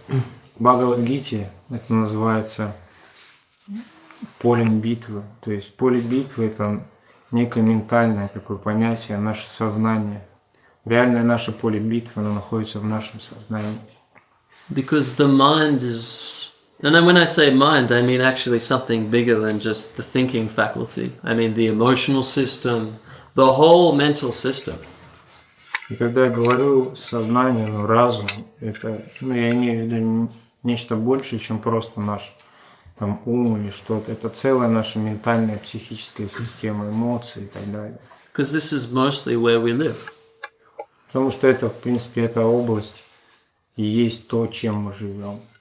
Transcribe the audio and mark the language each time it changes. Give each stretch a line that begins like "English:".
Russian: В Бхагавад-гите это называется полем битвы. То есть поле битвы — это некое ментальное такое понятие, наше сознание. Реальное наше поле битвы, оно находится в нашем сознании.
English: Because the mind is... And then when I say mind, I mean actually something bigger than just the thinking faculty. I mean the emotional system, the whole mental system.
Russian: И когда я говорю сознание, разум, это, я имею в виду нечто большее, чем просто наш ум или что-то. Это целая наша ментальная, психическая система, эмоции и так далее.
English: Because this is mostly where we live.
Russian: Потому что это, в принципе, эта область и есть то, чем мы живем.